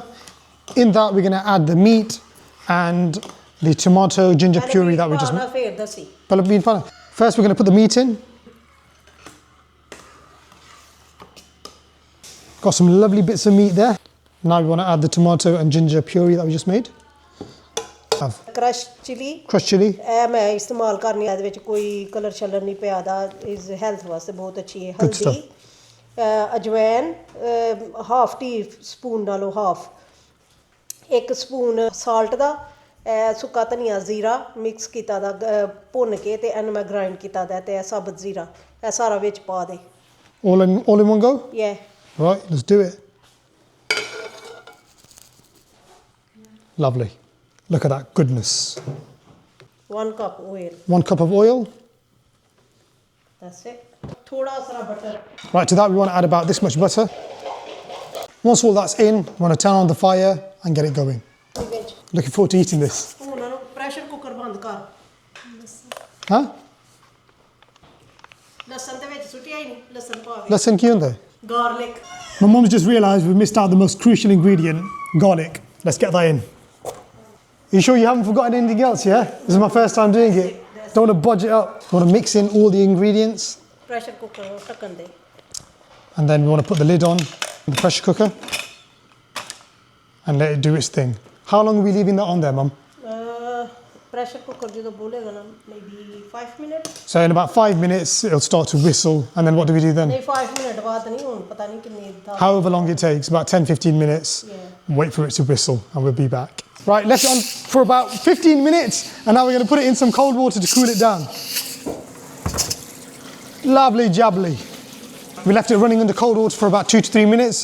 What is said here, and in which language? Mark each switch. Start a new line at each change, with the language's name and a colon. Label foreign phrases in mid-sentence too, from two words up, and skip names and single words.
English: In that we're going to add the meat and the tomato ginger puree that we just made. First we're going to put the meat in. Got some lovely bits of meat there. Now we want to add the tomato and ginger puree that we just made. Crushed chili. Crushed chili.
Punjabi: ਮੈਂ ਇਸਤੇਮਾਲ ਕਰਨੀ ਹੈ ਇਹਦੇ ਵਿਚ ਕੋਈ ਕਲਰ ਸ਼ਲਰ ਨਹੀਂ ਪਿਆ ਦਾ ਇਜ ਹੈਲਥ ਵਾਸਤੇ ਬਹੁਤ ਅੱਛੀ ਹੈ ਹਲਦੀ ਅਜਵੈਨ
English: half tea spoon
Punjabi: ਡਾਲੋ
English: half 1 spoon salt
Punjabi: ਦਾ ਸੁੱਕਾ ਧਨੀਆ ਜੀਰਾ ਮਿਕਸ ਕੀਤਾ ਦਾ ਭੁੰਨ ਕੇ ਤੇ ਏਨ ਮੈਂ ਗ੍ਰਾਈਂਡ ਕੀਤਾ ਦਾ ਤੇ ਸਾਬਤ ਜੀਰਾ ਏ ਸਾਰਾ ਵਿਚ ਪਾ ਦੇ
English: all in one go? Yeah. Right, let's do it. Lovely. Look at that goodness. 1 cup oil. 1 cup of oil. That's it.
Punjabi: ਥੋੜਾ ਸਾਰਾ
English: butter. Right, to that we want to add about this much butter. Once all that's in, we want to turn on the fire and get it going. Looking forward to eating this. Pressure cooker
Punjabi: ਬੰਦ ਕਰ.
English: Huh?
Punjabi: ਲਸਣ ਤੇ ਵਿਚ ਸੁੱਟਿਆ ਹੀ ਨਹੀਂ, ਲਸਣ ਪਾ ਵੇ. ਲਸਣ ਕੀ ਹੁੰਦਾ?
English: Garlic. My mum's just realised we missed out the most crucial ingredient, garlic. Let's get that in. Are you sure you haven't forgotten anything else, yeah? This is my first time doing it. Don't want to budge it up. We want to mix in all the ingredients. Pressure cooker
Punjabi: ਢੱਕਣ ਦੇ.
English: And then we want to put the lid on the pressure cooker and let it do its thing. How long are we leaving that on there, Mum? Pressure cooker
Punjabi: ਜਦੋ ਬੋਲੇਗਾ ਨਾ
English: maybe 5 minutes. So in about 5 minutes it'll start to whistle, and then what do we do then?
Punjabi: ਨਹੀਂ 5 ਮਿੰਟ ਬਾਅਦ ਨਹੀਂ ਹੁਣ ਪਤਾ ਨਹੀਂ ਕਿੰਨੇ
English: However long it takes, about 10-15 minutes. Yeah. Wait for it to whistle and we'll be back. Right, left it on for about 15 minutes and now we're going to put it in some cold water to cool it down. Lovely jubbly. We left it running under cold water for about 2 to 3 minutes.